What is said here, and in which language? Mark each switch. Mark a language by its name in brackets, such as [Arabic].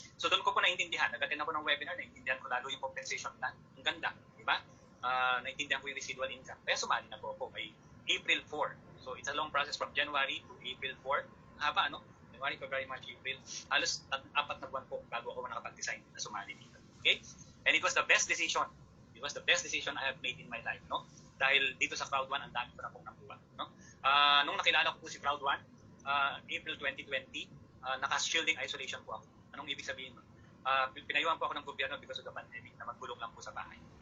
[Filipino] So doon ko po naintindihan, nag-attend ako ng webinar, naintindihan ko lalo yung compensation plan, ang ganda, di ba? Naintindihan ko yung residual income. [English] Kaya sumali na po ako by April 4. So it's a long process from January to April 4. Haba, no? [Filipino] January, February, March, April. Halos 4 na buwan po bago ako nakapag-design na sumali dito. Okay? [English] And it was the best decision. It was the best decision I have made in my life, no? [Filipino] Dahil dito sa Crowd 1, ang dami ko na pong nakuha, no? Nung nakilala ko po si Crowd 1, April 2020, naka-shielding isolation po ako. Anong ibig sabihin? Pinayuhan po ako ng gobyerno because of the pandemic na magkulong lang po sa bahay.